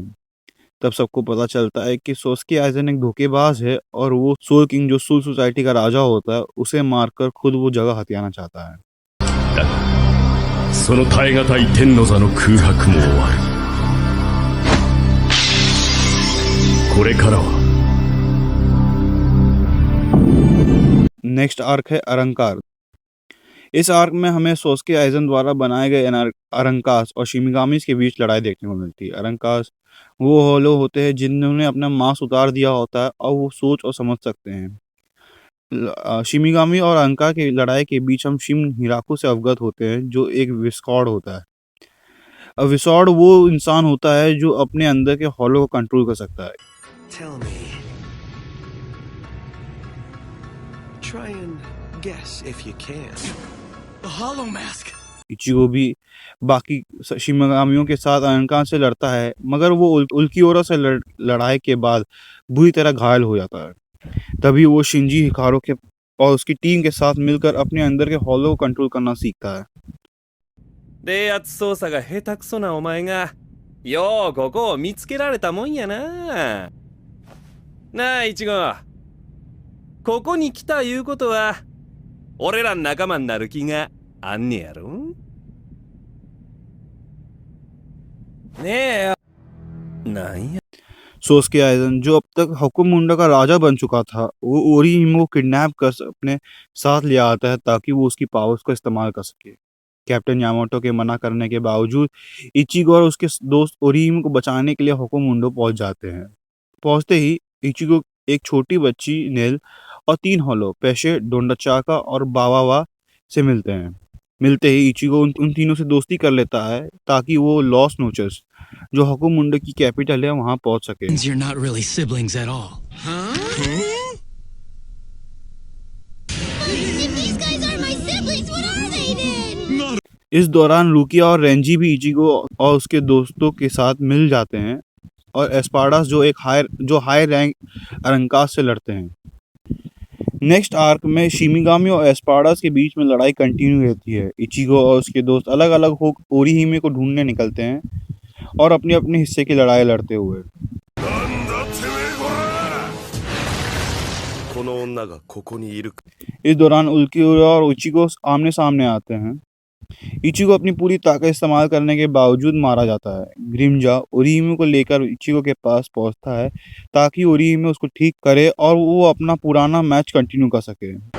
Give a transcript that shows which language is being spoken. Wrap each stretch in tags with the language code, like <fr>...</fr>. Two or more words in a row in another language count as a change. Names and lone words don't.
<hi>तब सबको पता चलता है कि सोस्के आइजन एक धोखेबाज है और वो सोल किंग जो सोल सोसाइटी का राजा होता है उसे मारकर खुद वो जगह हथियाना चाहता है।</hi> <ja>その耐え難い天の座の空白も終わる。これからは</ja> <en>next arc</en> <hi>है अरंकार। इस आर्क में हमें सोस्के आइजन द्वारा बनाए गए अरंकास और शिमिगामीज के बीच लड़ाई देखने को मिलती है। अरंकास वो होलो होते हैं जिन्होंने अपना मांस उतार दिया होता है और वो सोच और समझ सकते हैं। शिमिगामी और अरंकार की लड़ाई के बीच हम शिम हिराकू से अवगत होते हैं जो एक विस्कॉर्ड होता है। विसॉर्ड वो इंसान होता है जो अपने अंदर के हॉलो को कंट्रोल कर सकता है।</hi> <en>Tell me. Try and guess if you can. A hollow mask.</en> <hi>इचिगो भी बाकी शिमिगामियों के साथ अरंकार से लड़ता है मगर वो उल्कियोरा से लड़ाई के बाद बुरी तरह घायल हो जाता है। तभी वो शिंजी हिकारो के और उसकी टीम के साथ मिलकर अपने अंदर के हॉलो को कंट्रोल करना सीखता है।</hi> <ja>冷圧操作が下手くそなお前がようここを見つけられたもんやな。なあイチゴ、ここに来たいうことは俺ら仲間になる気があんねやろ。ねえなんや</ja> <hi>सोस्के आइजन जो अब तक होकुमुंडा का राजा बन चुका था वो ओरीहिमे को किडनैप कर अपने साथ ले आता है ताकि वो उसकी पावर्स का इस्तेमाल कर सके। कैप्टन यामाटो के मना करने के बावजूद इचिगो और उसके दोस्त ओरीहिमे को बचाने के लिए होकुमुंडो पहुंच जाते हैं। पहुंचते ही इचिगो एक छोटी बच्ची नेल और 3 हॉलो पेशे डोंडाचाका और बावावा से मिलते हैं। मिलते ही इचिगो उन तीनों से दोस्ती कर लेता है ताकि वो लॉस नोचस जो होकुमुंडो की कैपिटल है वहां पहुंच सके।</hi> <en>You're not really siblings at all. If these guys are my siblings, what are they then?</en> <hi>इस दौरान रुकिया और रेंजी भी इचिगो और उसके दोस्तों के साथ मिल जाते हैं और एस्पाडास जो</hi> <en>high rank</en> <hi>अरंकास से लड़ते हैं।</hi> <en>next arc</en> <hi>में शिमिगामी और एस्पाडास के बीच में लड़ाई कंटिन्यू रहती है। इचिगो और उसके दोस्त अलग अलग हो ओरीहिमे को ढूंढने निकलते हैं और अपने अपने हिस्से की लड़ाई लड़ते हुए।</hi> <ja>この女がここにいる。</ja> <hi>इस दौरान उल्कियोरा और इचिगो आमने सामने आते हैं। इचिगो अपनी पूरी ताकत इस्तेमाल करने के बावजूद मारा जाता है। ग्रिमजा ओरीहिमे को लेकर इचिगो के पास पहुंचता है ताकि ओरीहिमे उसको ठीक करे और वो अपना पुराना</hi> <en>match continue</en> <hi>कर सके।</hi>